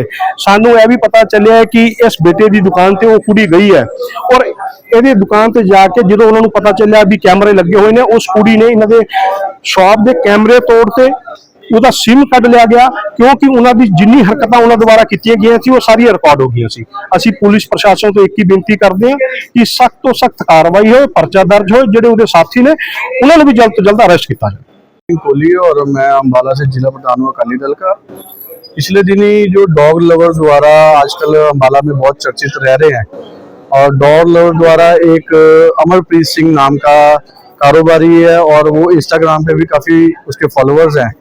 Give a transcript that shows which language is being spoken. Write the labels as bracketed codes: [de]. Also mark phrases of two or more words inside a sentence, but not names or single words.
[pa] ਸਾਨੂੰ ਇਹ ਵੀ ਪਤਾ ਚੱਲਿਆ ਹੈ ਕਿ ਇਸ ਬੇਟੇ ਦੀ ਦੁਕਾਨ ਤੇ ਉਹ ਕੁੜੀ ਗਈ ਹੈ ਔਰ ਇਹਦੀ ਦੁਕਾਨ ਤੇ ਜਾ ਕੇ ਜਦੋਂ ਉਹਨਾਂ ਨੂੰ ਪਤਾ ਚੱਲਿਆ ਵੀ ਕੈਮਰੇ ਲੱਗੇ ਹੋਏ ਨੇ, ਉਸ ਕੁੜੀ ਨੇ ਇਹਨਾਂ ਦੇ ਸ਼ਾਪ ਦੇ ਕੈਮਰੇ ਤੋੜਤੇ, ਉਹਦਾ ਸਿਮ ਕੱਢ ਲਿਆ ਗਿਆ ਕਿਉਂਕਿ ਉਹਨਾਂ ਦੀ ਜਿੰਨੀ ਹਰਕਤਾਂ ਉਹਨਾਂ ਦੁਆਰਾ ਕੀਤੀਆਂ ਗਈਆਂ ਸੀ ਉਹ ਸਾਰੀਆਂ ਰਿਕਾਰਡ ਹੋ ਗਈਆਂ ਸੀ। ਅਸੀਂ ਪੁਲਿਸ ਪ੍ਰਸ਼ਾਸਨ ਤੋਂ ਇੱਕ ਹੀ ਬੇਨਤੀ ਕਰਦੇ ਹਾਂ ਕਿ ਸਖਤ ਤੋਂ ਸਖਤ ਕਾਰਵਾਈ ਹੋਏ, ਪਰਚਾ ਦਰਜ ਹੋਏ, ਜਿਹੜੇ ਉਹਦੇ ਸਾਥੀ ਨੇ ਉਹਨਾਂ ਨੂੰ [hi] भी जल्द तो जल्द अरेस्ट किया जाए। कोहली और मैं अम्बाला से जिला प्रधान हूँ अकाली दल का। पिछले दिनी जो डॉग लवर्स द्वारा आजकल अम्बाला में बहुत चर्चित रह रहे हैं और डॉग लवर द्वारा एक अमरप्रीत सिंह नाम का कारोबारी है और वो इंस्टाग्राम पे भी काफ़ी उसके फॉलोअर्स हैं।